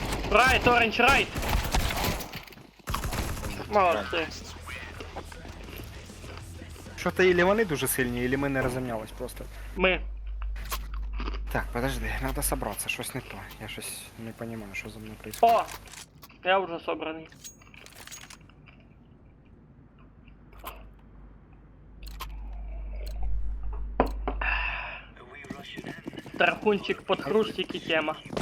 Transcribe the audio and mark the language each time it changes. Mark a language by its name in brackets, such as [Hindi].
[English] Райт, оранж, райт! [Ukrainian] Молодці. Що то ілі вони дуже сильні, ілі ми не розумнялись просто. Ми. [Russian] Так, подожди, надо собраться, [Ukrainian] щось не то. [Russian] Я [Ukrainian] щось [Russian] не понимаю, що за мною происходит. [Ukrainian] О! Я вже собраний. [Russian] Тархунчик под хрустик і тема.